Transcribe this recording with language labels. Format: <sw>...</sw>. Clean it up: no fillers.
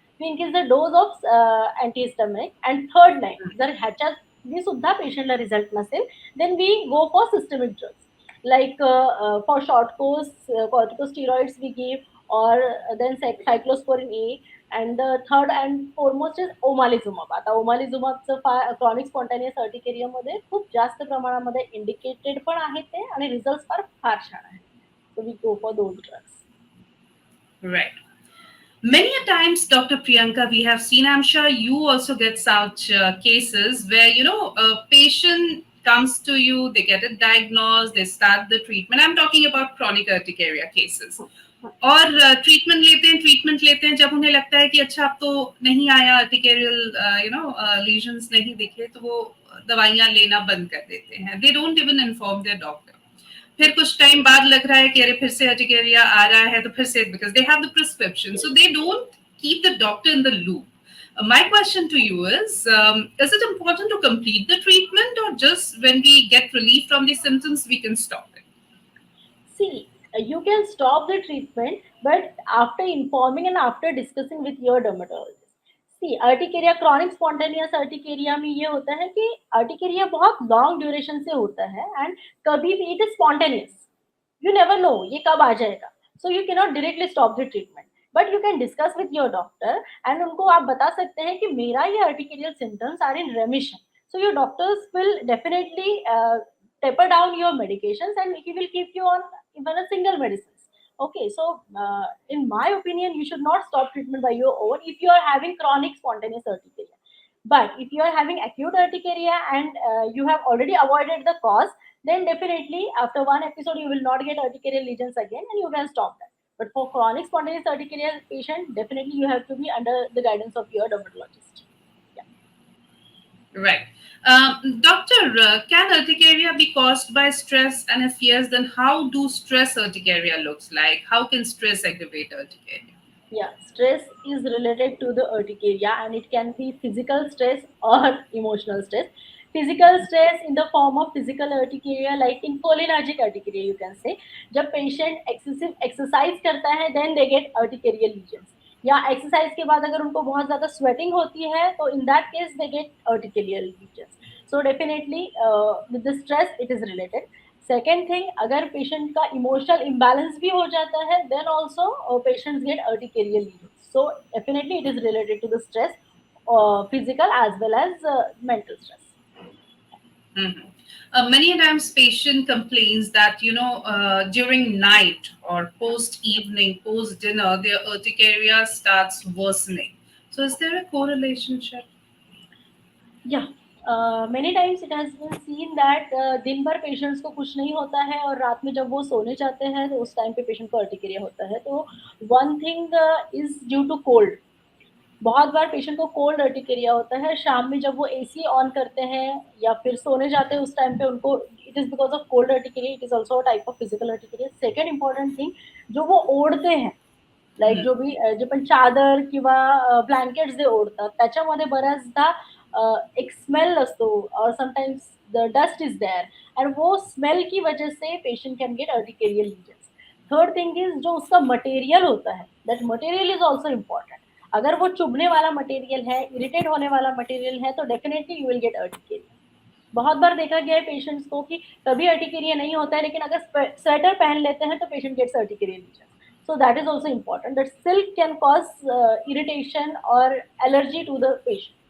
<en>We increase the dose of antihistaminic. And third line,</en> <mr>जर ह्याच्यात मी सुद्धा पेशंटला रिझल्ट नसेल,</mr> <en>then we go for systemic drugs. Like for short course, corticosteroids we give, or then cyclosporin A. And the third and foremost is omalizumab.</en> <mr>आता omalizumabचं chronic spontaneous अर्टिकेरियामध्ये खूप जास्त प्रमाणामध्ये indicated पण आहे ते, आणि रिझल्ट फार छान आहेत.</mr> <en>So we go for those drugs. Right. Many a times, Dr. Priyanka, we have seen, I'm sure you also get such cases where, a patient comes to you, they get it diagnosed, they start the treatment. I'm talking about chronic urticaria cases.</en> <hi>और treatment लेते हैं जब उन्हें लगता है कि अच्छा अब तो नहीं आया अर्टिकेरियल लीजन्स नहीं दिखे, तो वो दवाइयां लेना बंद कर देते हैं.</hi> <en>They don't even inform their doctor.</en> <hi>फिर कुछ टाइम बाद लग रहा है कि अरे फिर से</hi> <en>Urticaria आ रहा है, तो फिर से because they have the prescription, so they don't keep the doctor in the loop. My question to you is it important to complete the treatment, or just when we get relief from the symptoms we can stop it? See, you can stop the treatment, but after informing and after discussing with your dermatologist.</en> <hi>C urticaria, chronic spontaneous urticaria में ये होता है कि urticaria बहुत long duration से होता है, and कभी भी</hi> <en>It is spontaneous. You never know</en> <hi>ये कब आ जाएगा.</hi> <en>so you cannot directly stop the treatment, but you can discuss with your doctor, and</en> <hi>उनको आप बता सकते हैं कि मेरा ये urticarial symptoms</hi> <en>Are in remission. So your doctors will definitely taper down your medications, and he will keep you on even a single medicine. Okay, so in my opinion, you should not stop treatment by your own if you are having chronic spontaneous urticaria. But if you are having acute urticaria and you have already avoided the cause, then definitely after one episode you will not get urticarial lesions again, and you can stop that. But for chronic spontaneous urticaria patient, definitely you have to be under the guidance of your dermatologist. Yeah. Right. Doctor, can urticaria be caused by stress? And if yes, then how do stress urticaria looks like? How can stress aggravate urticaria? Yeah, stress is related to the urticaria, and it can be physical stress or emotional stress. Physical stress in the form of physical urticaria, like in cholinergic urticaria, you can say. जब patient excessive exercise</en> <hi>करता है,</hi> <en>then they get urticarial lesions.</en> <hi>या exercise के बाद अगर उनको बहुत ज़्यादा sweating होती है, तो</hi> <en>in that case they get urticarial lesions. So definitely with the stress it is related. Second thing,</en> <hi>अगर पेशेंट का इमोशनल इम्बैलेंस भी हो जाता है,</hi> <en>Then also patients get urticarial lesions. So definitely it is related to the stress, physical as well as mental stress. Many times patient complains that during night or post evening, post dinner, their urticaria starts worsening. So is there a correlationship?</en> <hi>या</hi> <en>many times it has been seen that</en> <hi>दिन भर patients को कुछ नहीं होता है, और रात में जब वो सोने जाते हैं तो उस टाइम पे पेशेंट को अर्टिकेरिया होता है. तो</hi> <en>One thing is due to cold.</en> <hi>बहुत बार पेशेंट को कोल्ड अर्टिकेरिया होता है. शाम में जब वो एसी ऑन करते हैं या फिर सोने जाते हैं, उस टाइम पे उनको</hi> <en>It is because of cold urticaria. It is also type of physical urticaria. Second important thing,</en> <hi>जो वो ओढते हैं,</hi> <en>like</en> <mr>जो भी जे पण चादर किंवा ब्लँकेट्स जे ओढतात, त्याच्यामध्ये बऱ्याचदा एक स्मेल असतो,</mr> <en>और sometimes the dust is there, and</en> <hi>वो स्मेल की वजह से</hi> <en>Patient can get urticarial lesions. Third thing is</en> <hi>जो उसका मटेरियल होता है,</hi> <en>That material is also important.</en> <hi>अगर वो चुभने वाला मटेरियल है, इरिटेट होने वाला मटेरियल है, तो definitely</hi> <en>You will get urticaria.</en> <hi>बहुत बार देखा गया है पेशेंट्स को कि कभी अर्टिकेरिया नहीं होता है, लेकिन अगर स्वेटर पहन लेते हैं तो</hi> <en>Patient gets urticaria lesion. So that is also important, that silk can cause irritation or allergy to the patient.</en>